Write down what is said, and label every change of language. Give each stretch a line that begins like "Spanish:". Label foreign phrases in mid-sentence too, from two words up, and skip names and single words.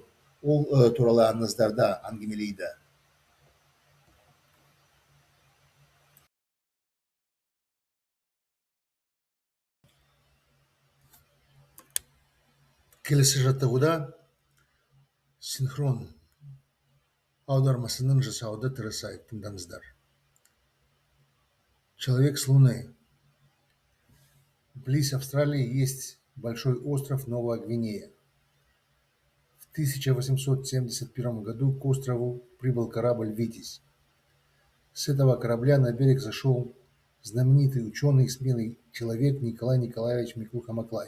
Kazakh: Ол туралы аңыздарда әңгімелейді. Келесі жаттығуда синхрон аудармасының жасауды тырысайық. Тыңдаңыздар.
Russian: Человек с Луны. Близ Австралии есть большой остров Новая Гвинея. В 1871 году к острову прибыл корабль «Витязь». С этого корабля на берег зашел знаменитый ученый и смелый человек Николай Николаевич Миклуха Маклай.